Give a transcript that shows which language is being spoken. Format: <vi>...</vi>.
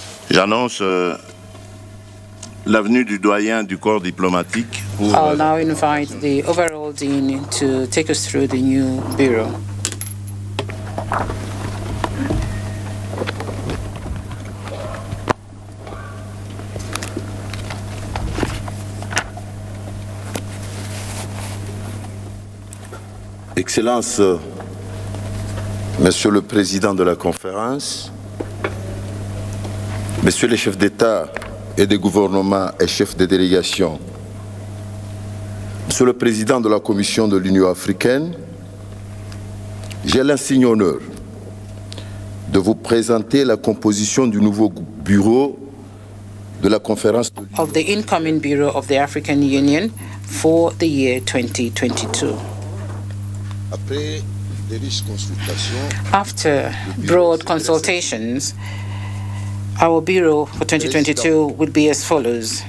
<fr>J'annonce l'avenue du doyen du corps diplomatique.</fr> <en>I'll now invite the overall dean to take us through the new bureau.</en> <fr>Excellence, Monsieur le Président de la Conférence, Messieurs les chefs d'État et de gouvernement et chefs de délégation, Monsieur le Président de la Commission de l'Union africaine, j'ai l'insigne honneur de vous présenter la composition du nouveau bureau de la conférence</fr> <en>of the incoming Bureau of the African Union for the year 2022. After broad consultations, our Bureau for 2022 would be as follows.</en>